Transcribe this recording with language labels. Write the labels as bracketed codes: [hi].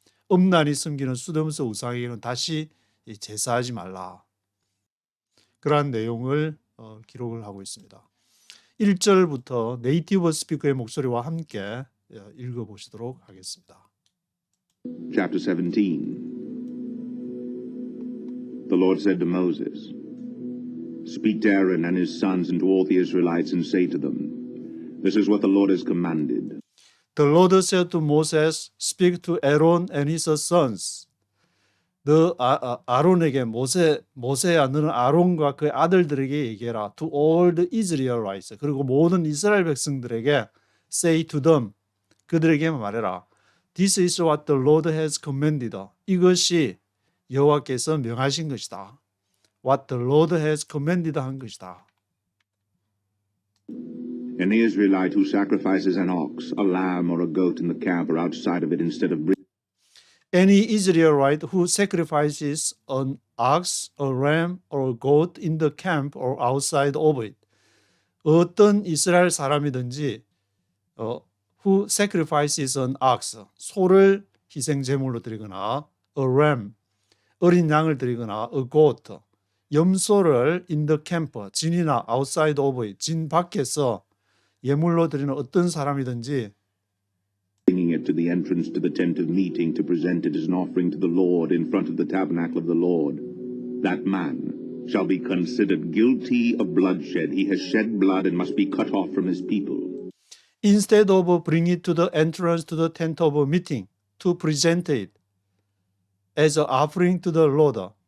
[ko] 음란이 숨기는 수더무서 우상에게는 다시 제사하지 말라. 그러한 내용을 기록을 하고 있습니다. 1절부터 네이티브 스피커의 목소리와 함께 읽어보시도록 하겠습니다. [en] Chapter 17. The Lord said to Moses, Speak to Aaron and his sons and to all the Israelites and say to them, This is what the Lord has commanded. The Lord said to Moses, Speak to Aaron and his sons. [ko] 너 아론에게 모세야 너는 아론과 그의 아들들에게 얘기해라. [en] To all the Israelites. [ko] 그리고 모든 이스라엘 백성들에게 [en] say to them. [ko] 그들에게 말해라. [en] This is what the Lord has commanded. [ko] 이것이 여호와께서 명하신 것이다. [en] What the Lord has commanded [ko] 한 것이다. [en] Any Israelite who sacrifices an ox, a lamb, or a goat in the camp or outside of it instead of Any Israelite who sacrifices an ox, a ram, or a goat in the camp or outside of it. [ko] 어떤 이스라엘 사람이든지 [en] who sacrifices an ox, [ko] 소를 희생 제물로 드리거나 [en] a ram, [ko] 어린 양을 드리거나 [en] a goat, [ko] 염소를 [en] in the camp, [ko] 진이나 [en] outside of it, [ko] 진 밖에서 예물로 드리는 어떤 사람이든지 [en] bringing it to the entrance to the tent of meeting to present it as an offering to the Lord in front of the tabernacle of the Lord, that man shall be considered guilty of bloodshed. He has shed blood and must be cut off from his people. Instead of bring it to the entrance to the tent of meeting to present it as an offering to the Lord.